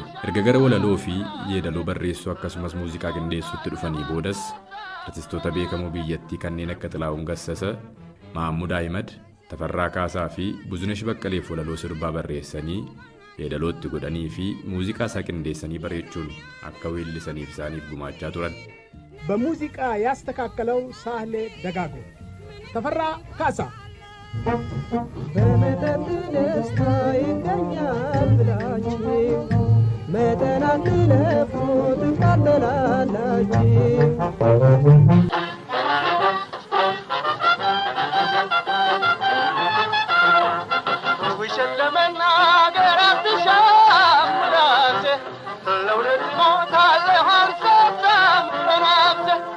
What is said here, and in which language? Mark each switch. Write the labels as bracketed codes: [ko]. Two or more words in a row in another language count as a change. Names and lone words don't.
[om] Erga gara walaloo fi yeedaloo barreessuu akkasumas muuziqaa qindeessuutti dhufanii boodas artistoota beekamoo biyyattii kanneen akka Xilaa'uun Gassasa, Mahammud Ahimad, Tafarraa Kaasaa fi Buzunesh Baqqaleef walaloo sirbaa barreessanii yeedalootti godhanii fi muuziqaa isaa qindeessanii bareechuun akka weellisaniif isaaniif gumaachaa turan. [am] በሙዚቃ ያስተካከለው ሳህሌ ደጋጎ። ተፈራ ካሳ በመጠጥ ደስታ ይገኛል ብላችሁ መጠን አትለፉ ትቃለላላችሁ። ውሸት ለመናገር አትሻም ራሴ ለእውነት ሞታለሁ አልሰጠም ራሴ